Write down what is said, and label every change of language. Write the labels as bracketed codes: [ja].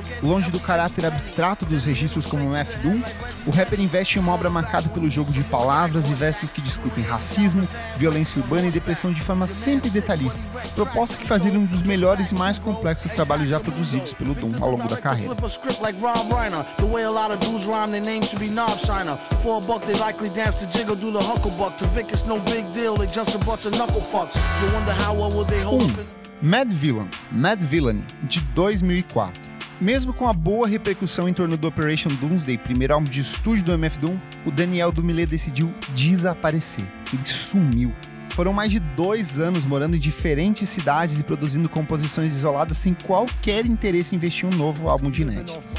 [pt] Longe do caráter abstrato dos registros como MF Doom, o rapper investe em uma obra marcada pelo jogo de palavras e versos que discutem racismo, violência urbana e depressão de forma sempre detalhista, proposta que faz ele um dos melhores e mais complexos trabalhos já produzidos pelo Doom ao longo da carreira. [en] Rob Reiner, the way a lot of dudes rhyme, their names should be Knob Shiner. For a buck, they likely dance to jiggle, do the hucklebuck. To Vic, it's no big deal, they just a bunch of knuckle fucks. You wonder how well will they hold up in... [pt] Mad Villainy, de 2004. Mesmo com a boa repercussão em torno do Operation Doomsday, primeiro álbum de estúdio do MF Doom, o Daniel Dumile decidiu desaparecer. Ele sumiu. Foram mais de 2 anos morando em diferentes cidades e produzindo composições isoladas sem qualquer interesse em investir em um novo álbum de inéditos.